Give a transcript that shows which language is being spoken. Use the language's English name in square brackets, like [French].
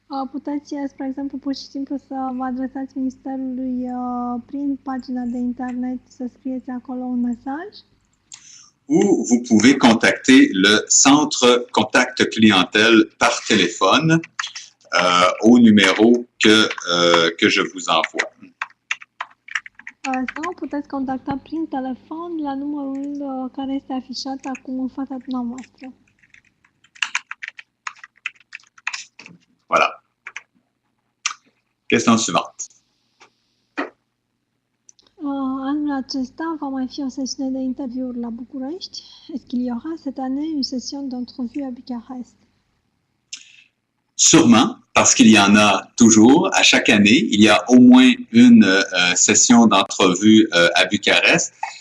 [Romanian] Puteți, spre exemplu, pur și simplu să vă adresați Ministerului prin pagina de internet, să scrieți acolo un mesaj. [French] Ou vous pouvez contacter le centre contact clientèle par téléphone au numéro que je vous envoie. [Romanian] Sau puteți contacta prin telefon la numărul care este afișat acum în fața dumneavoastră. [French] Voilà. Question suivante. [Romanian] Anul acesta va mai fi o sesiune de interviuri la București. [French] Est-ce qu'il y aura cette année une session d'entrevue à Bucarest? Sûrement, parce qu'il y en a toujours. À chaque année, il y a au moins une session d'entrevue à Bucarest.